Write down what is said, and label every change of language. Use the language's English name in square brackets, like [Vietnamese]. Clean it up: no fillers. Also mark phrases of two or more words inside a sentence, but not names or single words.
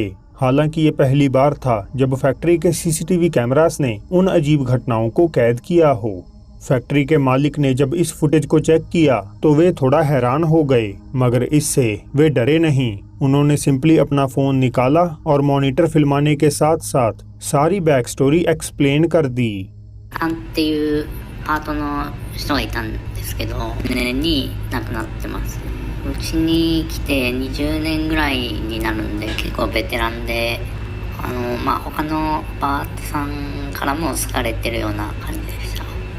[Hindi] हालांकि ये पहली बार था जब फैक्ट्री के [English] CCTV cameras [Hindi] ने उन अजीब घटनाओं को कैद किया हो। फैक्ट्री के मालिक ने जब इस फुटेज को चेक किया तो वे थोड़ा हैरान हो गए, मगर इससे वे डरे नहीं। उन्होंने सिंपली अपना फोन निकाला और मॉनिटर फिल्माने के साथ साथ सारी [English] back story explain [Hindi] कर दी। [Japanese] っていうパートの人がいたんですけど、年に亡くなってます。うちに来て20年ぐらいになるんで結構ベテランで、他のパートさんからも好かれてるような感じでした。